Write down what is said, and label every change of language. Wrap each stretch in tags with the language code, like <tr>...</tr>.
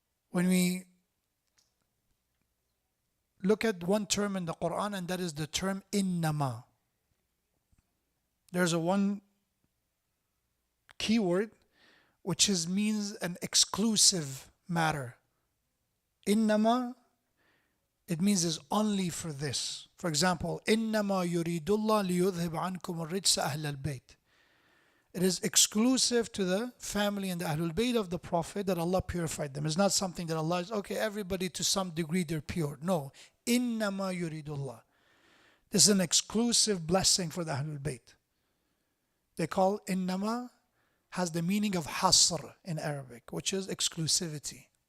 <en>When we look at one term in the Quran, and that is the term innama. There's a one keyword which means an exclusive matter. Innama, it means is only for this. For example,</en> <ar>إِنَّمَا يُرِيدُ اللَّهُ لِيُذْهِبْ عَنْكُمُ الرِّجْسَ أَهْلَ الْبَيْتِ.</ar> <en>It is exclusive to the family and the Ahlul Bayt of the Prophet that Allah purified them. It's not something that Allah is, okay, everybody to some degree they're pure. No.</en> <ar>إِنَّمَا يُرِيدُ اللَّهُ.</ar> <en>This is an exclusive blessing for the Ahlul Bayt. They call إِنَّمَا has the meaning of hasr in Arabic, which is exclusivity.</en>